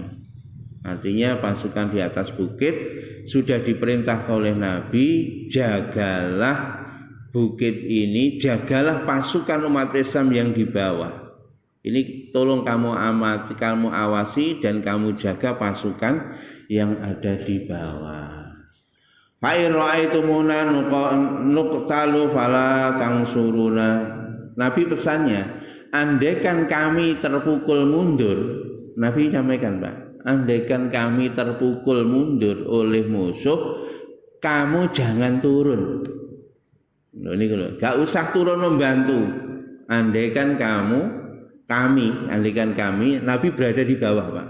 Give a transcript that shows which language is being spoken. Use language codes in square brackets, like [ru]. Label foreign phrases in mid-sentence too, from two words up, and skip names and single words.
[id] Artinya pasukan di atas bukit sudah diperintah oleh Nabi, jagalah bukit ini, jagalah pasukan umat Islam yang di bawah. Ini tolong kamu amati, kamu awasi dan kamu jaga pasukan yang ada di bawah. [ar] فإن رأيتمونا نقتل فلا تنصرونا. [id] Nabi pesannya, andaikan kami terpukul mundur, Nabi sampaikan, Pak, andaikan kami terpukul mundur oleh musuh, kamu jangan turun. Loh, ini loh, gak usah turun membantu. Andaikan kami, Nabi berada di bawah, Pak.